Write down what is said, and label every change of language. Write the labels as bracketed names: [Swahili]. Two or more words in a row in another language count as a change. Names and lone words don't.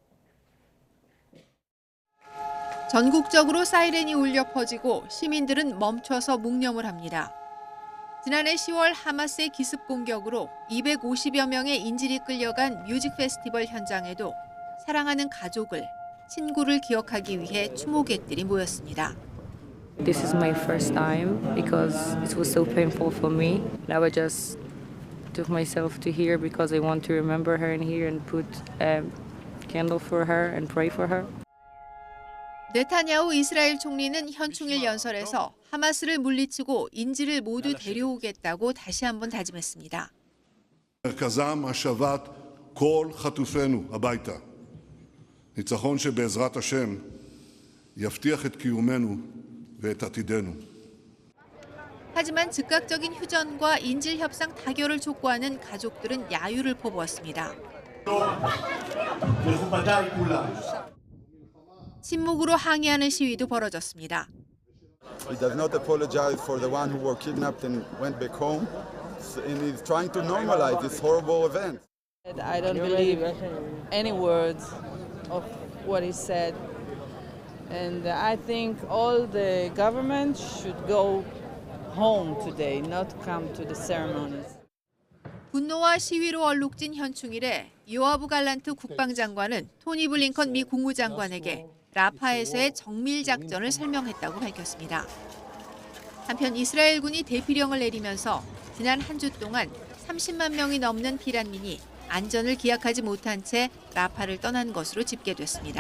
[Korean] 전국적으로 사이렌이 울려 퍼지고 시민들은 멈춰서 묵념을 합니다. 지난해 10월 하마스의 기습 공격으로 250여 명의 인질이 끌려간 뮤직 페스티벌 현장에도 사랑하는 가족을, 친구를 기억하기 위해 추모객들이 모였습니다. [English] This is my first time because it was so painful for me. Now I just took myself to here because I want to remember her in here and put a candle for her and pray for her. [Korean] 네타냐후 이스라엘 총리는 현충일 연설에서 하마스를 물리치고 인질을 모두 데려오겠다고 다시 한번 다짐했습니다. [Hebrew] מרכזם השבת כל חטופינו הביתה. ניצחון שבעזרת השם יבטיח את קיומנו ואת עתידנו. [Korean] 하지만 즉각적인 휴전과 인질 협상 타결을 촉구하는 가족들은 야유를 퍼부었습니다. 침묵으로 항의하는 시위도 벌어졌습니다. [English] He does not apologize for the one who were kidnapped and went back home, and he's trying to normalize this horrible event. I don't believe any words of what he said, and I think all the government should go home today, not come to the ceremonies. [Korean] 분노와 시위로 얼룩진 현충일에 요아브 갈란트 국방장관은 토니 블링컨 미 국무장관에게 라파에서의 정밀 작전을 설명했다고 밝혔습니다. 한편 이스라엘군이 대피령을 내리면서 지난 한 주 동안 30만 명이 넘는 피난민이 안전을 기약하지 못한 채 라파를 떠난 것으로 집계됐습니다.